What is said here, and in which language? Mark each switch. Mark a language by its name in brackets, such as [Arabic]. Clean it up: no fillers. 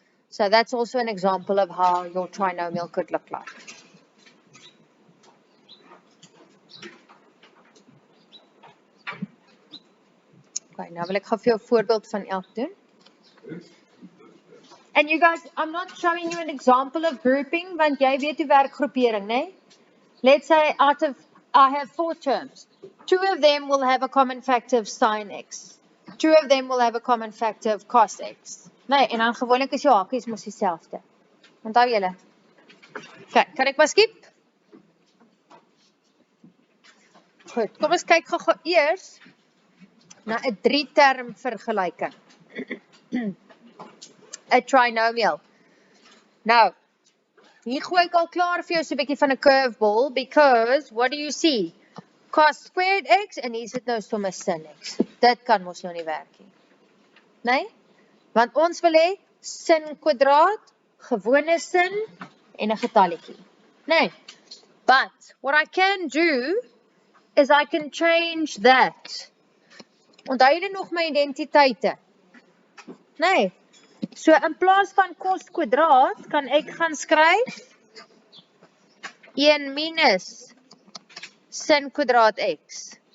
[English] So that's also an example of how your trinomial could look like. [Afrikaans] Okay, nou wil ek gou vir jou 'n voorbeeld van elk doen. [English] And you guys, I'm not showing you an example of grouping, [Afrikaans] want jy weet hoe werk groepering, né? [English] Let's say out of, I have 4 terms. 2 of them will have a common factor of sin x. 2 of them will have a common factor of cos x. [Afrikaans] Nee, en dan gewoonlik is jou hakies mos dieselfde. Onthou julle? Okay, kan ek maar skip? Goed, kom ons kyk gou eers na 'n 3-term vergelyking. 'n trinomial. Nou, hier gooi ek al klaar vir jou so 'n bietjie van 'n curveball, [English] because what do you see? [Afrikaans] Cos squared x en hier sit nou sommer sin x. Dit kan mos nou nie werk nie. Nee? Want ons wil hê sin kwadraat, gewone sin en 'n getalletjie. Nee. [English] But what I can do is I can change that. [Afrikaans] Onthou julle nog my identiteite? Nee. So in plaas van cos kwadraat kan ek gaan skryf 1 minus sin kwadraat x.